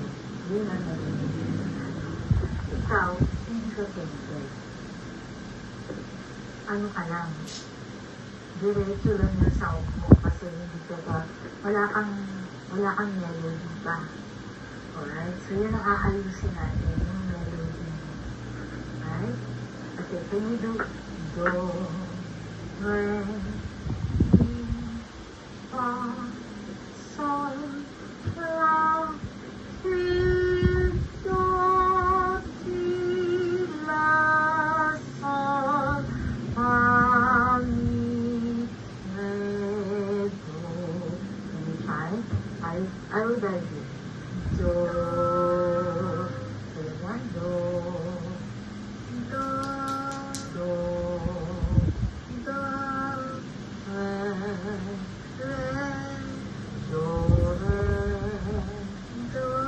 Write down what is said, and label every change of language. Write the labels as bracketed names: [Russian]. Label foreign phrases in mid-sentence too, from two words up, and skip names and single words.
[Filipino] Hindi na narinig. Ikaw, hindi ka tone deaf. Ano ka lang? Diretso lang yung sound mo kasi hindi ka ba, wala kang melody ba? Alright, so yun ang aayusin natin, yung melody mo. [English] Alright? Okay, can you do do, re, mi, fa, sol, la, si, do, si, la, sol, fa, mi, re, do. Can you try? I will guide you. Do, one, do, do, do, do, re, do, re, do, re.